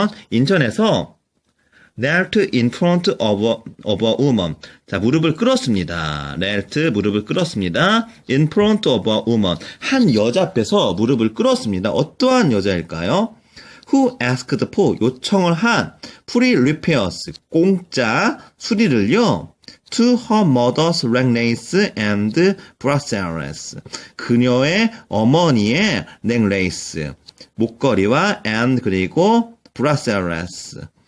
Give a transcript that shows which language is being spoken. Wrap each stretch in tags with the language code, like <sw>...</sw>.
<en>인천에서 knelt in front of a woman.</en> <ko>자, 무릎을 꿇었습니다. knelt, 무릎을 꿇었습니다.</ko> <en>in front of a woman.</en> <ko>한 여자 앞에서 무릎을 꿇었습니다. 어떠한 여자일까요?</ko> <en>who asked for,</en> <ko>요청을 한</ko> <en>free repairs,</en> <ko>공짜 수리를요.</ko> <en>to her mother's necklace and bracelets.</en> <ko>그녀의 어머니의 넥레이스, 목걸이와 and 그리고 bracelets.</ko>